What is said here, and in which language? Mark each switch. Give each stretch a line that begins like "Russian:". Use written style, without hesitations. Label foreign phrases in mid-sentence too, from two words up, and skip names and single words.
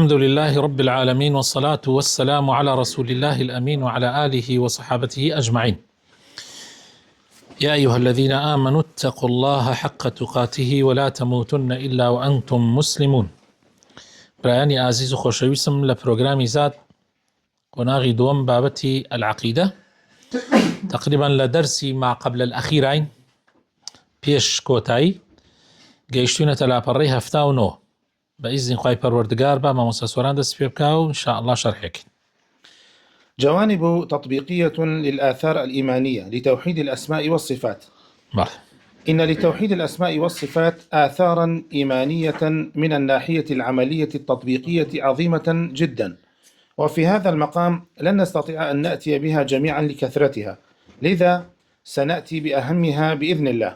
Arabic: الحمد لله رب العالمين، والصلاة والسلام على رسول الله الأمين وعلى آله وصحابته أجمعين. يا أيها الذين آمنوا اتقوا الله حق تقاته ولا تموتن إلا وأنتم مسلمون.
Central Kurdish: برایانی عزیز و خۆشەویستم لە پرۆگرامی زاد قۆناغی دووەم بابەتی العقیدە تقریبا لە دەرسی
Arabic: ما قبل الأخيرين
Central Kurdish: پێش کۆتایی گەیشتوینەتە لاپەڕەی 79 بإذن خواهی پەروەردگار با مامۆستا سۆران دەست پێ بکا و
Arabic: إنشاء الله
Central Kurdish: شرحێکین.
Arabic: جوانب تطبيقية للآثار الإيمانية لتوحيد الأسماء والصفات. إن لتوحيد الأسماء والصفات آثارا إيمانية من الناحية العملية التطبيقية عظيمة جدا، وفي هذا المقام لن نستطيع أن نأتي بها جميعا لكثرتها، لذا سنأتي بأهمها بإذن الله.